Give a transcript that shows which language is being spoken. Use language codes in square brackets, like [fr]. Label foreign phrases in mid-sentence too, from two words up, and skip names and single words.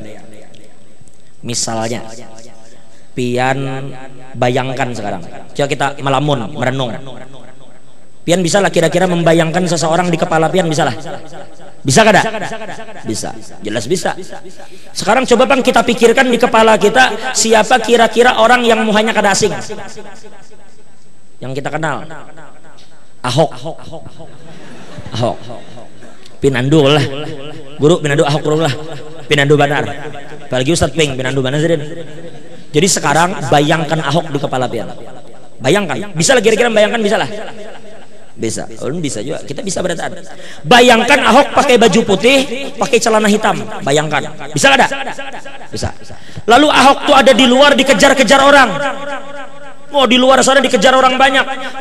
[bjn] Misalnya, pian bayangkan sekarang. Coba kita melamun, merenung. Pian bisa lah kira-kira membayangkan seseorang di kepala pian, bisa lah. Bisa kada? Bisa, jelas bisa. Sekarang coba bang kita pikirkan di kepala kita siapa kira-kira orang yang muhanya kada asing, yang kita kenal. Ahok. Pinandu lah, guru Pinandu Ahok guru lah, Pinandu Banar, apalagi Ustadz Ping Pinandu Banar Zidin. Jadi sekarang bayangkan Ahok di kepala pian, bayangkan, bisa lah kira-kira bayangkan, bisa lah, bisa, bisa juga, kita bisa berataan. [id] Bayangkan Ahok pakai baju putih, pakai celana hitam, bayangkan, bisa ada? Bisa. Lalu Ahok tuh ada di luar dikejar-kejar orang. Oh di luar sana dikejar orang banyak.